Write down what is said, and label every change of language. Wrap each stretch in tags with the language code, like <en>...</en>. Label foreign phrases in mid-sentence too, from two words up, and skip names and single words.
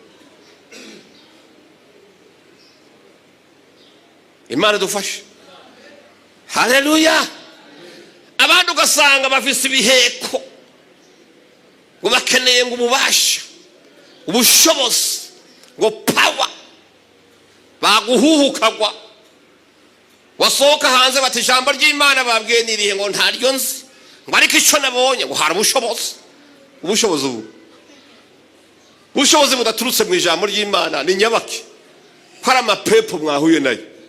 <rn>Imana dufashe. Haleluya. Abandi ugasanga bafise ibiheko ngo bakeneye ngo ububasha, ubushobozi, ngo power, baguhuhukagwa. Wasohoka hanze bati ijambo ry'Imana babwiye nirihe ngo ntaryo nzi, ngo ariko icyo nabonye ngo hari ubushobozi. Ubushobozi ubu, ubushobozi budaturutse mu ijambo ry'Imana ni nyabaki, ko ari amapepo mwahuye nayo.</rn>